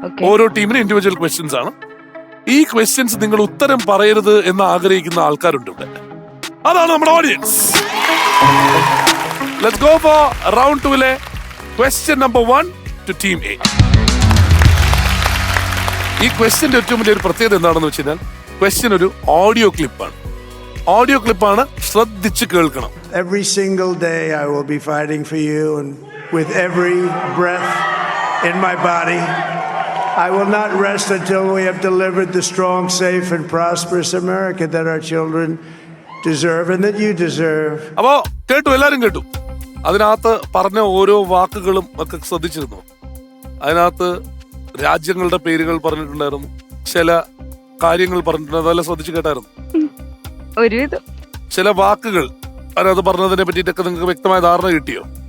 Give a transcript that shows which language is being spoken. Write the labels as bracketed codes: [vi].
[ml] ഓരോ ടീമിനും individual questions ആണ്. ഈ ക്വസ്റ്റ്യൻസ് നിങ്ങൾ ഉത്തരം പറയരുത് എന്ന് ആഗ്രഹിക്കുന്ന ആൾക്കാരുണ്ട് ഇവിടെ. അതാണ് നമ്മുടെ audience. [en] Let's go for round 2ലെ question number 1 to team A. [ml] ഈ ക്വസ്റ്റ്യന്റെ ഏറ്റവും വലിയ ഒരു പ്രത്യേകത എന്താണെന്ന് വെച്ച് കഴിഞ്ഞാൽ, ക്വസ്റ്റ്യൻ ഒരു ഓഡിയോ ക്ലിപ്പാണ്. ഓഡിയോ ക്ലിപ്പാണ്, ശ്രദ്ധിച്ച് കേൾക്കണം. [en] Every single day I will be fighting for you, and with every breath in my body, I will not rest until we have delivered the strong, safe, and prosperous America that our children deserve and that you deserve. [ml] അപ്പോ കേട്ടു, എല്ലാരും കേട്ടു. അതിനകത്ത് പറഞ്ഞ ഓരോ വാക്കുകളും ഒക്കെ ശ്രദ്ധിച്ചിരുന്നു. അതിനകത്ത് രാജ്യങ്ങളുടെ പേരുകൾ പറഞ്ഞിട്ടുണ്ടായിരുന്നു, ചില കാര്യങ്ങൾ പറഞ്ഞിട്ടുണ്ട്. അതെല്ലാം ശ്രദ്ധിച്ചു കേട്ടായിരുന്നു. ചില വാക്കുകൾ അതിനകത്ത് പറഞ്ഞതിനെ പറ്റിയിട്ടൊക്കെ നിങ്ങൾക്ക് വ്യക്തമായ ധാരണ കിട്ടിയോ?